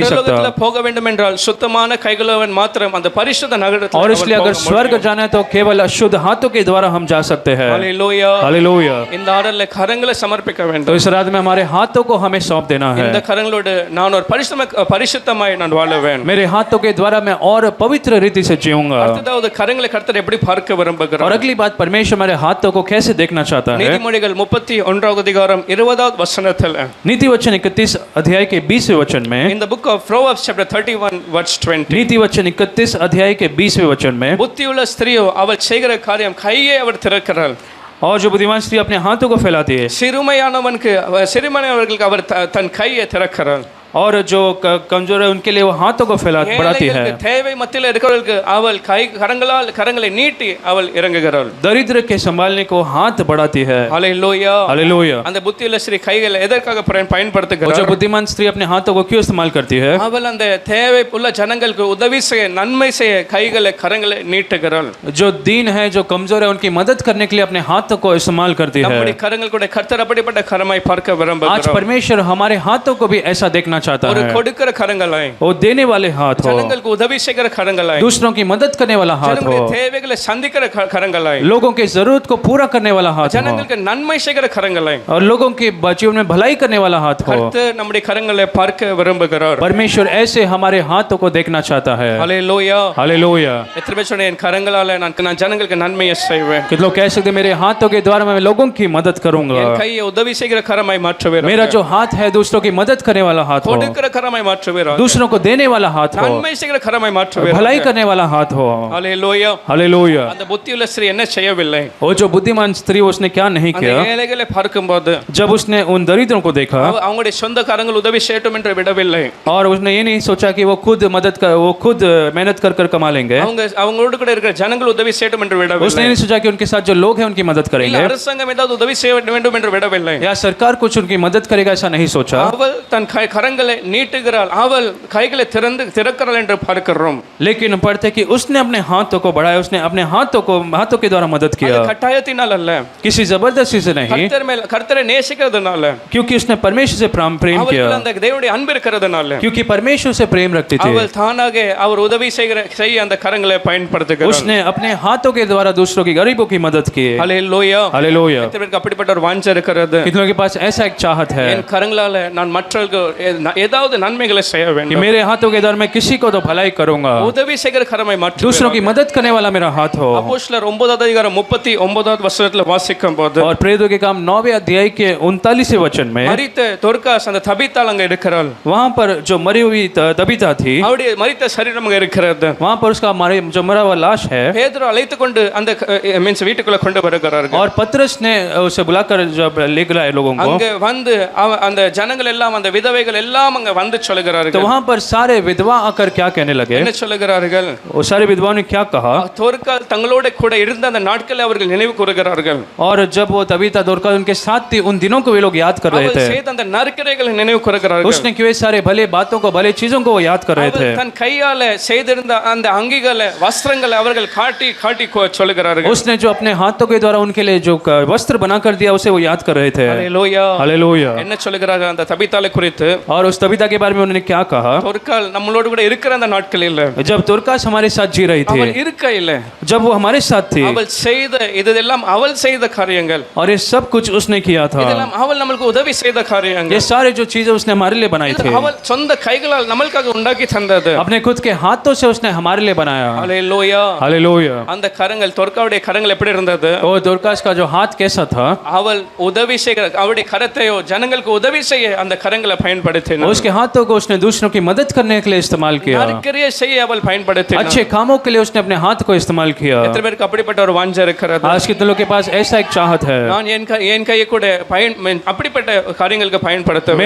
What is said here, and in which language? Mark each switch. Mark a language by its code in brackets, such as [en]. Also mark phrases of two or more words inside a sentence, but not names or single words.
[ta] பரலோகத்துல [hi] सकता। [ta] போக வேண்டும் என்றால் சுத்தமான கைகளவன் மாத்திரம் அந்த பரிசுத்த நகரத்துல [hi] और इसलिए अगर स्वर्ग जाना है तो केवल अशुद्ध हाथों के द्वारा हम जा सकते हैं। [ta] ஹalleluya, [hi] हालेलुया। [ta] இந்த ஆடல்ல கரங்களை சமர்ப்பிக்க [hi] तो [ta] வேண்டும்। [hi] इस रात में हमारे हाथों को हमें सौंप देना है। [ta] இந்த கரங்களோடு நான் ஒரு பரிசுத்தமாய் நான் வாழுவேன்। [hi] मेरे हाथों के द्वारा मैं और पवित्र रीति से जीऊंगा। [ta] அடுத்ததாவது கரங்களை கர்த்தர் எப்படி பார்க்க [hi] और [ta] விரும்புகிறார்? [hi] अगली बात, परमेश्वर हमारे हाथों को कैसे देखना चाहता है? [ta] நீதிமொழிகள் 31வது அதிகாரம் 20வது வசனத்தில், [hi] नीति वचन 31 अध्याय के 20वें वचन में, [en] in the book of Proverbs chapter 31 verse 20, [hi] नीति वचन 31 अध्याय के 20वें वचन में, [ta] புத்தியுள்ள ஸ்திரியோ அவள் செய்கிற காரியம் கையை அவர் திறக்கிறாள், [hi] और जो बुद्धिमान स्त्री अपने हाथों को फैलाती है, [ta] சிறுமையானவர்களுக்கு அவர் தன் கையை திறக்கிறாள், [hi] और जो कमजोर है उनके लिए वो हाथों को बढ़ाती है, [ta] ஏழைகளுக்கு தேவை மத்தியில் இருக்கிறவர்களுக்கு அவள் கரங்களை நீட்டி அவள் இறங்குகிறாள்। [hi] दरिद्र के संभालने को हाथ बढ़ाती है। [ta] ஹalleluya, [hi] हालेलुया। [ta] அந்த புத்தியுள்ள ஸ்திரீ கைகளை எதற்காக [hi] और जो [ta] பயன்படுத்துகிறாள்? [hi] बुद्धिमान स्त्री अपने हाथों को क्यों इस्तेमाल करती है? [ta] அவள் அந்த தேவை உள்ள ஜனங்களுக்கு உதவி செய்ய, நன்மை செய்ய கரங்களை நீட்டுகிறாள்। [hi] जो दीन है, जो कमजोर है, उनकी मदद करने के लिए अपने हाथों को इस्तेमाल करती है। [ta] நம்முடைய கரங்கள் கூட கர்த்தர் அப்படிப்பட்ட கரமாய் பார்க்க [hi] आज [ta] விரும்புகிறார்। [hi] परमेश्वर हमारे हाथों को भी ऐसा देखना चाहता [ta] ஒரு [hi] है, [ta] கொடுக்கிற கரங்களாய், [hi] वो देने वाले हाथ हो, [ta] ஜனங்களுக்கு உதவி செய்கிற கரங்களாய், [hi] दूसरों की मदद करने वाला हाथ हो, [ta] ஜனங்களுடைய தேவைகளை சந்திக்கிற கரங்களாய், [hi] लोगों की जरूरत को पूरा करने वाला हाथ हो, [ta] ஜனங்களுக்கு நன்மை செய்கிற கரங்களாய், [hi] और लोगों के जीवन में भलाई करने वाला हाथ हो। [ta] கர்த்தர் நம்முடைய கரங்களை பார்க்க விரும்புகிறார்। [hi] परमेश्वर ऐसे हमारे हाथों को देखना चाहता है। [ta] ஹalleluya, [hi] हालेलुया। [ta] எத்தனை பேர் சொன்னேன், என் கரங்களால நான் ஜனங்களுக்கு நன்மையை செய்வேன், [hi] कितने लोग कह सकते मेरे हाथों के द्वारा मैं लोगों की मदद करूंगा, [ta] என் கையை உதவி செய்கிற கரமாய் மாற்றுவேன்। [hi] मेरा जो हाथ है दूसरों की मदद करने वाला हाथ हो, [ta] கொடுக்கிற கரமாய் மாற்றுவீராக. [hi] दूसरों को देने वाला हाथ हो, [ta] நன்மை செய்கிற கரமாய் மாற்றுவீராக. [hi] भलाई करने वाला हाथ हो। [ta] ஹalleluya. [hi] हालेलुया। [ta] அந்த புத்தியுள்ள ஸ்திரீ என்ன செய்யவில்லை? [hi] वो जो बुद्धिमान स्त्री उसने क्या नहीं [ta] அந்த [hi] किया, [ta] ஏழைகளை பார்க்கும்போது [hi] जब उसने उन दरिद्रों को देखा [ta] அவங்களுடைய சொந்த கரங்கள் உதவி செய்யட்டும் என்று விடவில்லை. [hi] और उसने ये नहीं सोचा कि वो खुद मेहनत कर कमा लेंगे, [ta] அவங்களோட கூட இருக்கிற ஜனங்கள் உதவி செய்யட்டும் என்று [hi] उसने [ta] விடவில்லை. [hi] नहीं सोचा कि उनके साथ जो लोग हैं उनकी मदद [ta] இல்ல [hi] करेंगे [ta] அரசாங்கம் ஏதாவது உதவி செய்ய வேண்டும் என்று விடவில்லை. [hi] या सरकार कुछ उनकी मदद करेगा, ऐसा नहीं सोचा। [ta] அவள் தன் கரங்களை நீட்டுகிறாள், அவள் கைகளை திறக்கிறாள் என்று பார்க்கிறோம். [hi] लेकिन पढ़ते कि उसने अपने हाथों को बढ़ाया, उसने अपने हाथों के द्वारा मदद [ta] அது [hi] किया, [ta] கட்டாயத்தினால் அல்ல, [hi] किसी जबरदस्ती से नहीं, [ta] கர்த்தரை நேசிக்கிறதுனால, [hi] क्योंकि उसने परमेश्वर से प्रेम किया, [ta] அவளுக்கு அந்த தேவனுடைய அன்பு இருக்கிறதுனால, [hi] क्योंकि परमेश्वर से प्रेम रखती थी। [ta] அவள் தானாக அவர் உதவி செய்ய அந்த கரங்களை பயன்படுத்துகிறாள். [hi] उसने अपने हाथों के द्वारा दूसरों की गरीबों की मदद की। [ta] ஹalleluya. [hi] हालेलुया। [ta] எத்தனை பேருக்கு அப்படிப்பட்ட ஒரு வாஞ்சை இருக்கிறது? [hi] कितनों के पास ऐसा एक चाहत है [ta] என் கரங்களால நான் மற்றவர்களுக்கு ஏதாவது நன்மைகளை செய்ய [hi] कि [ta] வேண்டும். [hi] मेरे हाथों के द्वारा मैं किसी को तो भलाई करूंगा, [ta] உதவி செய்கிற கரமாய் மாற்று. [hi] दूसरों की मदद करने वाला मेरा हाथ हो। [ta] அப்போஸ்தலர் 9வது அதிகாரம் 39வது வசனத்துல வாசிக்கும் போது [hi] और प्रेरितों के काम 9वें अध्याय के 39वें वचन में [ta] மரித்த தொர்காஸ் அந்த தபித்தாள் அங்க இருக்கிறாள். [hi] वहां पर जो मरी हुई तबीता थी, [ta] அவருடைய மரித்த சரீரம் அங்க இருக்கிறது. [hi] वहां पर उसका जो मरा हुआ लाश है, [ta] பேதுரு அழைத்து கொண்டு அந்த மீன்ஸ் வீட்டுக்குள்ள கொண்டு வருகிறார்கள். [hi] और पतरस ने उसे बुलाकर जब ले गए लोगों को, [ta] அங்க வந்து அந்த ஜனங்கள் எல்லாம் அந்த விதவைகள் எல்லாம் அங்க வந்து [hi] तो [ta] சொல்லுகிறார்கள். [hi] वहां पर सारे विधवा आकर क्या कहने लगे, [ta] என்ன சொல்லுகிறார்கள்? [hi] वो सारे विधवाओं ने क्या कहा, [ta] தொர்கால் தங்களோட கூட இருந்த அந்த நாட்களை அவர்கள் நினைவு கூறுகிறார்கள். [hi] और जब वो तबीता दोरका उनके साथ थी, उन दिनों को वे लोग याद कर रहे [ta] அவள் [hi] थे। [ta] செய்த அந்த நற்கிரைகளை நினைவு கூறுகிறார்கள். [hi] उसने किए सारे भले बातों को, भले चीजों को वो याद कर रहे थे। [ta] அவள் தன் கையால செய்திருந்த அந்த அங்கிகளை வஸ்திரங்களை அவர்கள் காட்டி காட்டி சொல்லுகிறார்கள். [hi] उसने जो अपने हाथों के द्वारा उनके लिए जो वस्त्र बना कर दिया, उसे वो याद कर रहे थे। [ta] ஹalleluya. [hi] हालेलुया। [ta] என்ன சொல்லுகிறார்கள் அந்த தபித்தாளை குறித்து? [hi] और उस तबीता के बारे में उन्होंने क्या कहा, [ta] தொர்கால் நம்மளோட கூட இருக்கிற அந்த நாட்கள் இல்ல, [hi] जब तुर्कास हमारे साथ जी रही [ta] அவள் [hi] थी, [ta] இருக்க இல்ல, [hi] जब वो हमारे साथ थी, [ta] அவள் செய்த இதெல்லாம் அவள் செய்த காரியங்கள், [hi] और ये सब कुछ उसने किया था, [ta] இதெல்லாம் அவள் நமக்கு உதவி செய்த [hi] ये [ta] காரியங்கள், [hi] सारे जो चीजें उसने हमारे लिए बनाई थी, [ta] அவள் சொந்த கைகளால் நம்மளுக்காக உண்டாக்கி தந்தது. [hi] अपने खुद के हाथों से उसने हमारे लिए बनाया। [ta] ஹalleluya. [hi] हालेलुया। [ta] அந்த கரங்கள் தொர்காவுடைய கரங்கள் எப்படி இருந்தது? [hi] वो तुर्कास का जो हाथ कैसा था, [ta] அவள் உதவி செய்கிற அவருடைய கரத்தையோ ஜனங்களுக்கு உதவி செய்ய அந்த கரங்களை பயன்படுத்தினாள். [hi] उसके हाथों को उसने दूसरों की मदद करने के लिए इस्तेमाल किया, [ta] நற்கிரியை செய்ய அவள் பயன்படுத்தினாள். [hi] अच्छे कामों के लिए उसने अपने हाथ को इस्तेमाल किया। [ta] எத்தனை பேருக்கு அப்படிப்பட்ட ஒரு வாஞ்சை இருக்கிறது? [hi] आज के लोगों के पास ऐसा एक चाहत है, [ta] நான் என் கையை கூட அப்படிப்பட்ட காரியங்களுக்கு பயன்படுத்துவேன்.